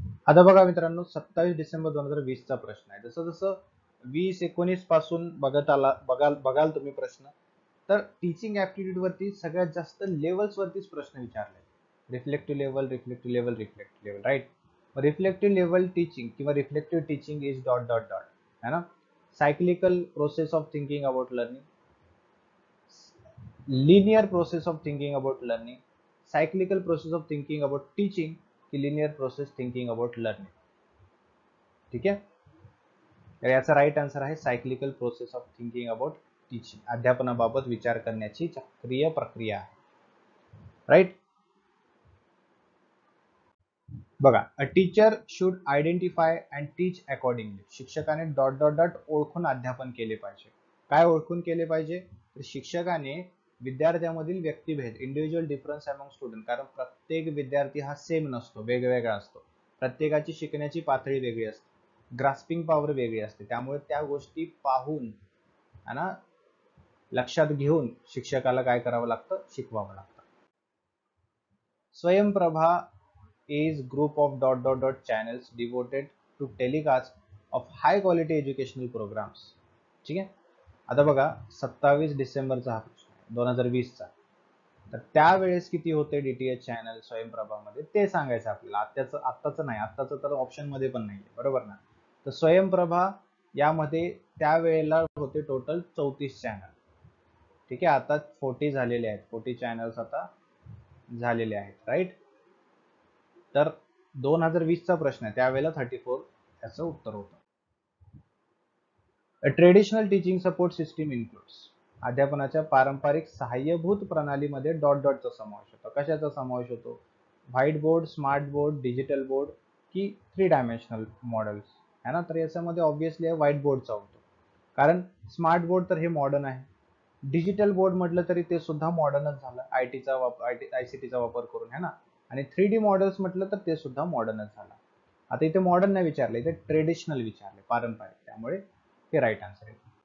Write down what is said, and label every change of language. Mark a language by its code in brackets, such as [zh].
[mr] आता बघा मित्रांनो, 27 डिसेंबर 2020 चा प्रश्न आहे. जसं जसं 20-19 पासून बघाल तुम्ही प्रश्न, तर टीचिंग ऍप्टिट्यूड वरती सगळ्यात जास्त लेवल्स वरतीच प्रश्न विचारले. [en] Reflective level, reflective level, reflective level, right. Reflective level teaching किंवा reflective teaching is dot dot dot, है ना. Cyclical process of thinking about learning, linear process of thinking about learning, cyclical process of thinking about teaching, की linear process thinking about learning. [mr] ठीक आहे. तर याचा right answer आहे [en] Cyclical process of thinking about teaching. [mr] अध्यापनाबाबत विचार करण्याची चक्रीय प्रक्रिया आहे, राईट. बघा, [en] a teacher should identify and teach accordingly, [mr] शिक्षकाने डॉट डॉट डॉट ओळखून अध्यापन केले पाहिजे. काय ओळखून केले पाहिजे तर शिक्षकाने विद्यार्थ्यांमधील व्यक्तिभेद, [en] individual difference among student, [mr] कारण प्रत्येक विद्यार्थी हा सेम नसतो, वेगवेगळा असतो. प्रत्येकाची शिकण्याची पातळी वेगळी असते, ग्रास्पिंग पॉवर वेगळी असते, त्यामुळे त्या गोष्टी पाहून आणि लक्षात घेऊन शिक्षकाला काय करावं लागतं, शिकवावं लागतं. [en] Swayamprabha is group of dot dot dot channels devoted to telecast of high quality educational programs. [mr] ठीक आहे. आता बघा, 27 डिसेंबरचा हा प्रश्न 2020 चा, तर त्यावेळेस किती होते डीटीएच चॅनल स्वयंप्रभामध्ये ते सांगायचं आपल्याला. आत्ताचं नाही, आत्ताचं तर ऑप्शन मध्ये पण नाहीये, बरोबर ना. तर स्वयंप्रभा यामध्ये त्यावेळेला होते टोटल 34 चॅनल. ठीक आहे. आता 40 झालेले आहेत, 40 चॅनल्स आता झालेले आहेत, राईट. तर 2020 चा प्रश्न आहे, त्यावेळेला 34 याचं उत्तर होतं. [en] A traditional teaching support system includes [mr] अध्यापनाच्या पारंपरिक सहाय्यभूत प्रणालीमध्ये डॉट डॉटचा समावेश होतो. कशाचा समावेश होतो? [en] White board, smart board, digital board की 3 dimensional models है ना. [mr] तर याच्यामध्ये ऑब्विसली व्हाईट बोर्डचा होतो, कारण स्मार्ट बोर्ड तर हे मॉडर्न आहे. डिजिटल बोर्ड म्हटलं तरी ते सुद्धा मॉडर्नच झालं, आयटीचा वापर, आयसीटीचा वापर करून है ना. आणि 3D मॉडेल्स म्हटलं तर ते सुद्धा मॉडर्नच झालं. आता इथे मॉडर्न नाही विचारले, इथे ट्रेडिशनल विचारले, पारंपरिक, त्यामुळे हे राईट आन्सर आहे.